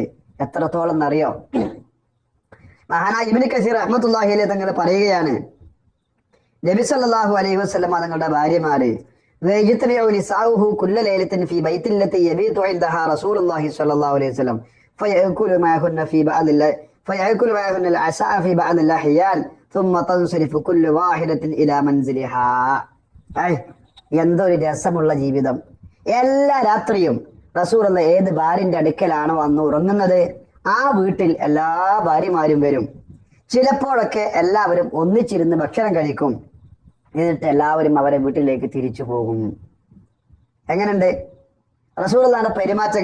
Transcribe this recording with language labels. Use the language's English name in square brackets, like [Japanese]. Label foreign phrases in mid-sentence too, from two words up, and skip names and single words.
[Malayalam] എത്രത്തോളം എന്നറിയോ? മഹാനായ ഇബ്നു കസീർ റഹ്മത്തുള്ളാഹി അലൈഹി തങ്ങൾ പറയുകയാണ്, നബി സല്ലല്ലാഹു അലൈഹി വസല്ലം തങ്ങളുടെ ഭാര്യമാര് [Arabic] ويجتمع نساؤه كل ليلة في بيت التي يبيت عندها رسول الله صلى الله عليه وسلم فيأكل معهن في بعض العشاء في بعض الأحيان ثم تنصرف كل واحدة إلى منزلها. [Malayalam] എന്തൊരു രസമുള്ള ജീവിതം. എല്ലാ രാത്രിയും റസൂലുള്ള ഏത് ഭാര്യന്റെ അടുക്കലാണോ വന്ന് ഉറങ്ങുന്നത് ആ വീട്ടിൽ എല്ലാ ഭാര്യമാരും വരും. ചിലപ്പോഴൊക്കെ എല്ലാവരും ഒന്നിച്ചിരുന്ന് ഭക്ഷണം കഴിക്കും. എന്നിട്ട് എല്ലാവരും അവരെ വീട്ടിലേക്ക് തിരിച്ചു പോകും. എങ്ങനെയുണ്ട് റസൂലുള്ളാഹിന്റെ പെരുമാറ്റം?